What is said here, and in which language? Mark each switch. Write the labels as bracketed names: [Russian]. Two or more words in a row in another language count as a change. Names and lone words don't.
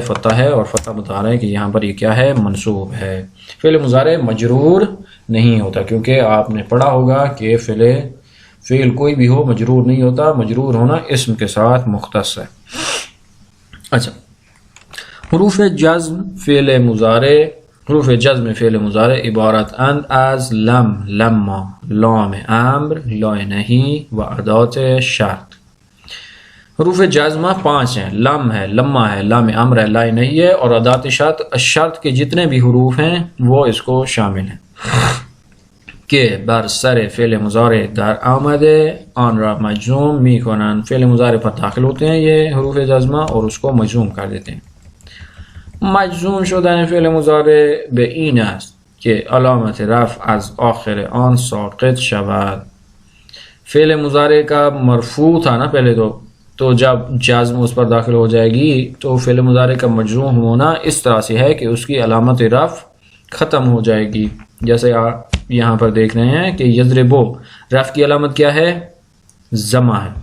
[Urdu] فتح ہے، اور فتح بتا رہا ہے کہ یہاں پر یہ کیا ہے؟ منصوب ہے۔ فعل مضارع مجرور نہیں ہوتا، کیونکہ آپ نے پڑھا ہوگا کہ فعل کوئی بھی ہو مجرور نہیں ہوتا، مجرور ہونا اسم کے ساتھ مختص ہے۔ [Persian] اچھا، حروف جزم فعل مضارع عبارت اند از لم، لما، لام امر، لام نہی و ادات شرط۔ [Urdu] حروف جزمہ 5 ہیں، لم ہے، لما ہے، لام امر ہے، لام نہی ہے، اور ادات شرط کے جتنے بھی حروف ہیں وہ اس کو شامل ہیں کہ [Persian] بر سر فعل مضارع در آمده آن را مجزوم می کنند۔ [Urdu] فعل مضارع پر داخل ہوتے ہیں یہ حروف جزمہ اور اس کو مجزوم کر دیتے ہیں۔ [Persian] مجزوم شدن فعل مضارع به این است که علامت رفع از آخر آن ساقط شود۔ [Urdu] فعل مضارع کا مرفوع تھا نا پہلے تو جب جزم اس پر داخل ہو جائے گی تو فعل مضارع کا مجزوم ہونا اس طرح سے ہے کہ اس کی علامت رفع ختم ہو جائے گی، جیسے آپ یہاں پر دیکھ رہے ہیں کہ یضربو، رفع کی علامت کیا ہے؟ ضمہ ہے۔